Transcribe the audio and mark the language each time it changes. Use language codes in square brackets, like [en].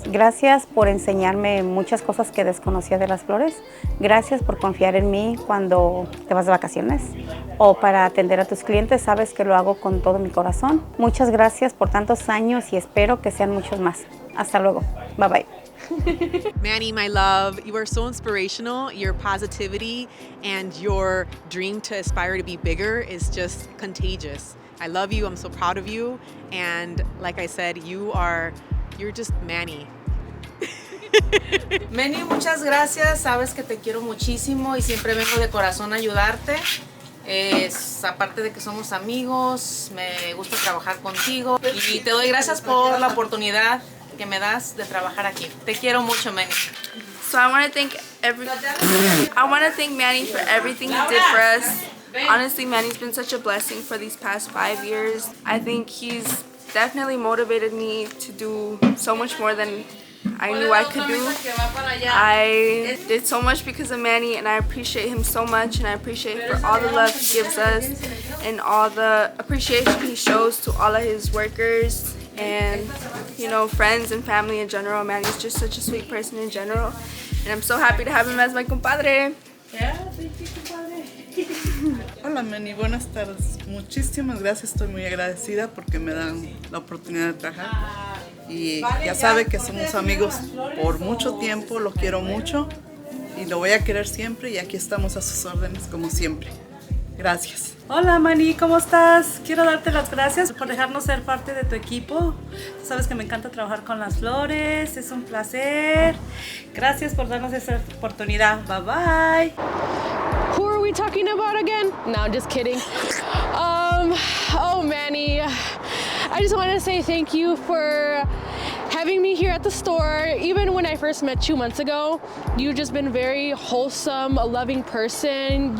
[es] Gracias por enseñarme muchas cosas que desconocía de las flores. Gracias por confiar en mí cuando te vas de vacaciones o para atender a tus clientes. Sabes que lo hago con todo mi corazón. Muchas gracias por tantos años y espero que sean muchos más. Hasta luego. [en] Bye bye. Manny, my love, you are so inspirational. Your positivity and your dream to aspire to be bigger is just contagious. I love you. I'm so proud of you. And like I said, you're just Manny. [es] Manny, muchas gracias. Sabes que te quiero muchísimo y siempre vengo de corazón a ayudarte. Aparte de que somos amigos, me gusta trabajar contigo y te doy gracias por la oportunidad que me das de trabajar aquí. Te quiero mucho, Manny. [en] So I want to thank Manny for everything he did for us. Honestly, Manny's been such a blessing for these past 5 years. I think he's definitely motivated me to do so much more than I knew I could do. I did so much because of Manny, and I appreciate him so much, and I appreciate him for all the love he gives us and all the appreciation he shows to all of his workers and, you know, friends and family in general. Manny's just such a sweet person in general, and I'm so happy to have him as my compadre. Yeah, thank you, compadre. [es] Hola, Manny, buenas tardes. Muchísimas gracias, estoy muy agradecida porque me dan la oportunidad de trabajar. Y ya sabe que somos amigos por mucho tiempo, lo quiero mucho y lo voy a querer siempre, y aquí estamos a sus órdenes como siempre. Gracias. Hola, Manny, ¿cómo estás? Quiero darte las gracias por dejarnos ser parte de tu equipo. Tú sabes que me encanta trabajar con las flores, es un placer. Gracias por darnos esa oportunidad. [en] Bye bye. Who are we talking about again? No, just kidding. Oh, Manny, I just want to say thank you for having me here at the store. Even when I first met you months ago, you've just been very wholesome, a loving person.